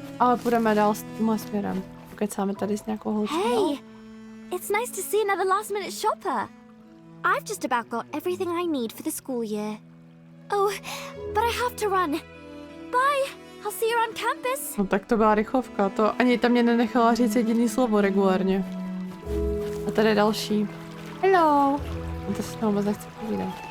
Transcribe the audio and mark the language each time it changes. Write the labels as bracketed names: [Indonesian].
[Czech] Ale půjdeme dál s tímhle směrem. Pokecáme tady s nějakou holčinou. [English] Hey, it's nice to see another last-minute shopper. I've just about got everything I need for the school year. Oh, but I have to run. Bye. I'll see you on campus. [Czech] No tak to byla rychlovka. To ani tam mě nenechala říct jediný slovo regulárně. A tady je další. Hello. No to si to vůbec nechci povídat.